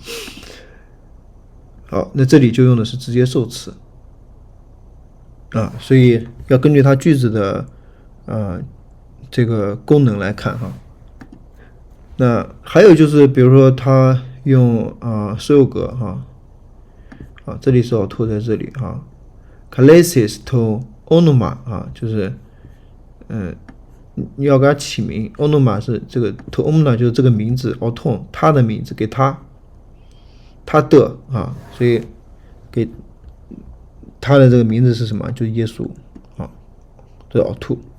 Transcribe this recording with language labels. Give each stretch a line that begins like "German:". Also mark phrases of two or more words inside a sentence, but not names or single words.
Chinese: 好，那这里就用的是直接受词啊，所以要根据它句子的这个功能来看哈。那还有就是比如说它用所有格哈，啊这里是auto在这里哈 ，
Greek: καλέσεις τὸ ὄνομα
Chinese: 啊，就是你要给它起名 ，onoma 是这个
Greek: τὸ ὄνομα
Chinese: 就是这个名字 auton 他的名字给他的啊，所以给他的这个名字是什么？就是耶稣啊，这是auto。